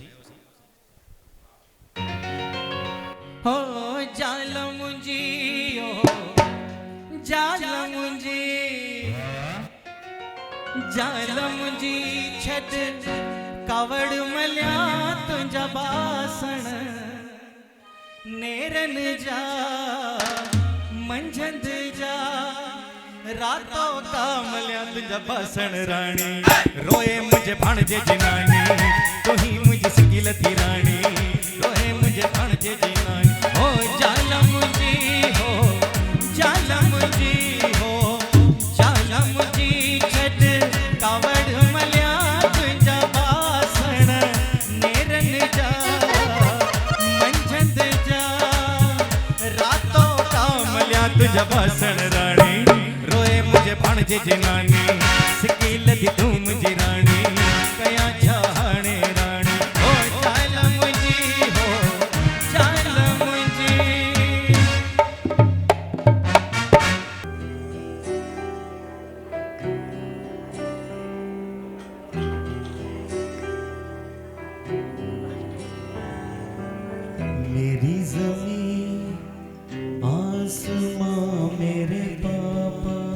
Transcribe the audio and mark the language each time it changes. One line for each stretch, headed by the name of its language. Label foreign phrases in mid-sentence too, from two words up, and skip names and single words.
Sindhi: हो जाल मुंहिंजी जाल मुंहिंजी जाल मुंहिंजी छॾ कावड़ मलिया तुंहिंजा बासण नेरनि जा मंझंद जा रातो का मलिया तुंहिंजा बासण राणी रोए मुंहिंजे भाणजे जी नानी तूं ही मुंहिंजी सिकी लथी राणी रोए मुंहिंजे भाणजे जी नानी हो जाल मुंहिंजी हो जाल मुंहिंजी हो जाल मुंहिंजी छॾ कावड़ मलिया तुंहिंजा बासण नेरनि जा मंझंद जा रातो का मलिया तुंहिंजा बासण राणी रोए मुंहिंजे भाणजे जी नानी सिकी लथी तूं मुंहिंजी राणी कया छा हाणे राणी हो जाल मुंहिंजी हो जाल मुंहिंजी।
Hindi: मेरी ज़मीन आसमां मेरे पापा